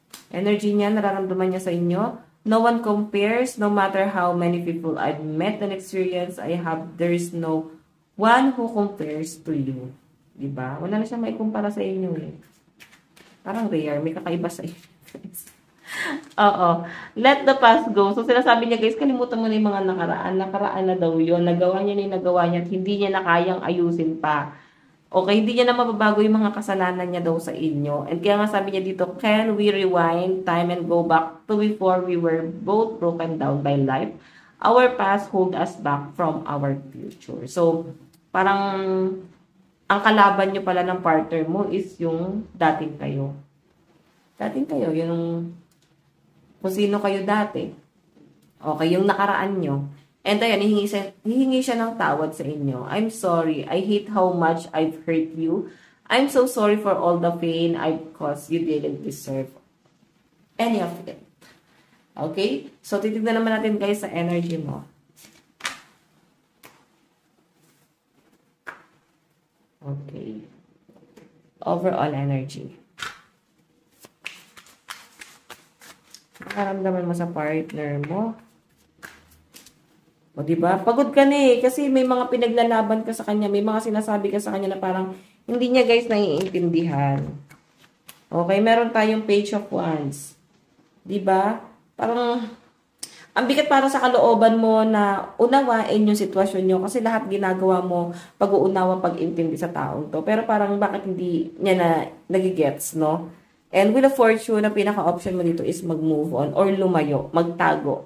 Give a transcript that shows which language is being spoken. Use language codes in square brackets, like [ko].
[tl] Energy niya, nararamdaman niya sa inyo. [en] No one compares, no matter how many people I've met and experienced I have, there is no one who compares to you. [tl] Diba? Wala na siya may kumpara sa inyo eh. Parang rare, may kakaiba sa inyo. Oo. [en] Let the past go. [tl] So, sinasabi niya guys, kalimutan mo na yung mga nakaraan. Nakaraan na daw yun. Nagawa niya na yung nagawa niya at hindi niya na kayang ayusin pa. Okay, hindi niya na mababago yung mga kasalanan niya daw sa inyo. [en] And [tl] kaya nga sabi niya dito, [en] can we rewind time and go back to before we were both broken down by life? Our past hold us back from our future. [tl] So, parang ang kalaban niyo pala ng partner mo is yung dating kayo. Dating kayo, yung kung sino kayo dati. Okay, yung nakaraan nyo. And ayan, hihingi siya ng tawad sa inyo. [en] I'm sorry. I hate how much I've hurt you. I'm so sorry for all the pain I've caused. You didn't deserve any of it. [tl] Okay? So, titignan naman natin guys sa energy mo. [en] Okay. Overall energy. [tl] Nakaramdaman mo sa partner mo. O, diba? Pagod ka na eh. Kasi may mga pinaglalaban ka sa kanya. May mga sinasabi ka sa kanya na parang hindi niya guys naiintindihan. [en] Okay? [tl] Meron tayong Page of Wands. Diba? Parang ang bigat para sa kalooban mo na unawain yung sitwasyon nyo. Kasi lahat ginagawa mo pag-uunawa, pag-intindi sa taong to. Pero parang bakit hindi niya na nagigets, no? [en] And with a fortune, [tl] na pinaka-option mo dito is mag-move on or lumayo, magtago.